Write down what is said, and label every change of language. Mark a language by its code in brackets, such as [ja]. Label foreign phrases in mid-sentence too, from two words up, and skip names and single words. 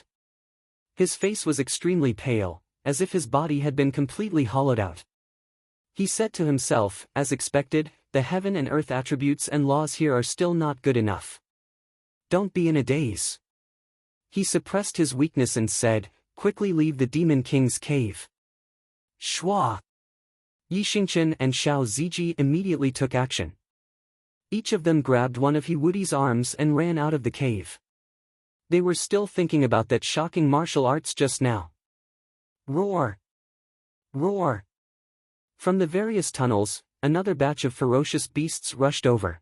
[en] His face was extremely pale, as if his body had been completely hollowed out. He said to himself, as expected, the heaven and earth attributes and laws here are still not good enough. Don't be in a daze. He suppressed his weakness and said, quickly leave the Demon King's cave. Shwa! Yi Xingqian and Xiao Ziji immediately took action. Each of them grabbed one of He Wudi's arms and ran out of the cave. They were still thinking about that shocking martial arts just now. Roar! Roar! From the various tunnels, another batch of ferocious beasts rushed over.